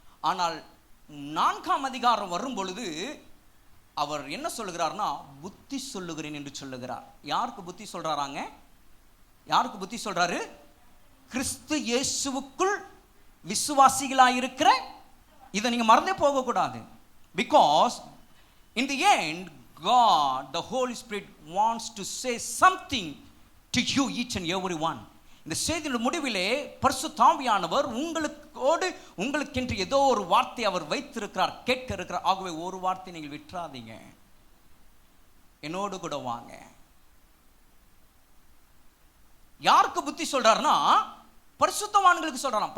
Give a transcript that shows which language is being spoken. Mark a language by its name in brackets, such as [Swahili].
[Tamil] ஆனால் 4ஆம் அதிகாரம் வரும் பொழுது அவர் என்ன சொல்லுகிறார்னா, புத்தி சொல்லுகிறேன் என்று சொல்லுகிறார். யாருக்கு புத்தி சொல்றாராங்க? யாருக்கு புத்தி சொல்றாரு? கிறிஸ்து இயேசுவுக்குள் விசுவாசிகளாயிருக்கிற. இதை நீங்க மறந்தே போக கூடாது. [English] Because in the end God, the Holy Spirit wants to say something to you, each and every one. [Tamil] இந்த செய்தியின் முடிவிலே பரிசுத்த ஆவியானவர் உங்களுக்கென்று ஏதோ ஒரு வார்த்தை அவர் வைத்திருக்கிறார், கேட்க இருக்கிறார். ஆகவே ஒரு வார்த்தை நீங்கள் விட்டுறாதீங்க, என்னோடு கூட வாங்க. யாருக்கு புத்தி சொல்றாருன்னா, பரிசுத்தவான்களுக்கு சொல்றாராம்.